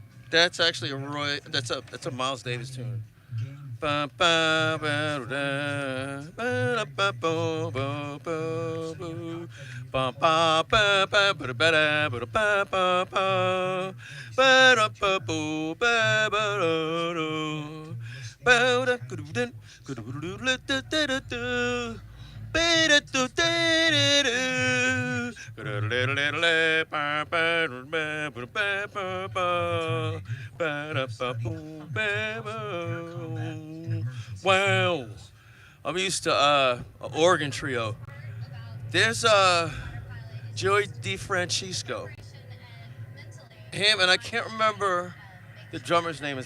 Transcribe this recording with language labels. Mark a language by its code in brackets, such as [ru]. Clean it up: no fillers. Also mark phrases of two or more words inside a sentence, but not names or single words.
[en] That's actually a Roy. That's a Miles Davis tune. Gain Ba, ba, ba, da, ba, da, ba, bo, bo, bo, bo. Ba, ba, ba, ba, ba, da, ba, da, ba, da, ba, ba, ba. Ba, da, ba, bo, ba, ba, da, do. Ba, da, goo, doo, doo, goo, doo, doo, doo, da, da, da, da. Ba, da, doo, da, da, da. Goo, doo, doo, doo, doo, doo, ba, ba, doo, ba, ba, ba, ba, ba. Ba-da-ba-boom, ba-boom. Wow. I'm used to an organ trio. There's Joey DeFrancisco. Him and I can't remember the drummer's name.